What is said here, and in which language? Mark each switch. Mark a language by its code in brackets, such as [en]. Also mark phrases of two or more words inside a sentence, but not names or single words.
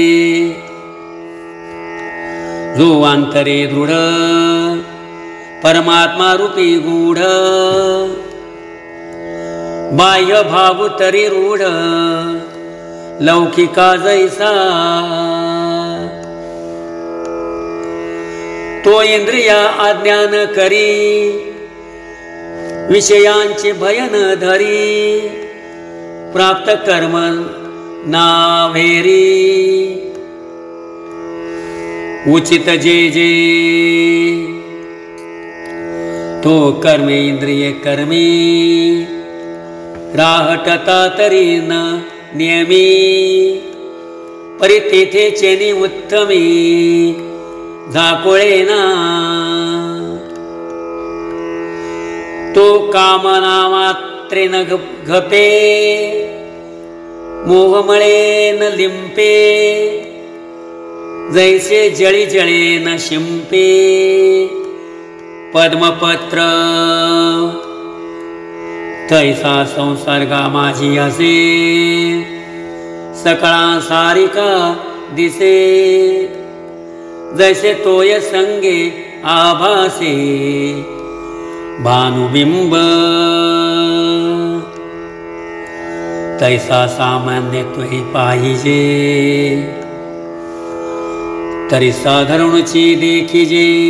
[mr] जो अंतरे दृढ परमात्मा रूपी गूढ बाह्य भाव तरी रूढ लौकिका जैसा तो इंद्रिया अज्ञान करी विषयांचे भयन धरी प्राप्त कर्म नावेरी। उचित जे जे तो कर्मे इंद्रिय कर्मी राहटता तरी न नियमी परितेथे चेनी उत्तमी झाकोळेना। तो कामना मात्रे न घपे मोहमळे न लिंपे जैसे जळी जळे न शिंपे पद्मपत्र तैसा संसर्गा माझी असे सकळा सारिका दिसे जैसे तोय संगे आभासे भानुबिंब तैसा सामान्य तुही पाहिजे तरी साधारणची देखिजे।